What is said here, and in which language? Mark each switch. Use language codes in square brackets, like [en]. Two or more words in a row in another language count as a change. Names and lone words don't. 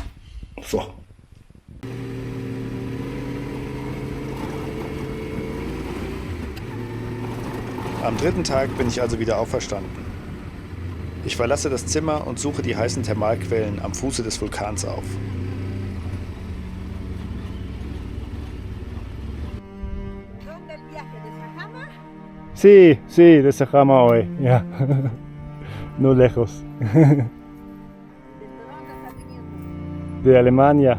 [de] So. Am 3. Tag bin ich also wieder auferstanden. Ich verlasse das Zimmer und suche die heißen Thermalquellen am Fuße des Vulkans auf. [es] Sí, de Sajama hoy, ya. No lejos. De Alemania.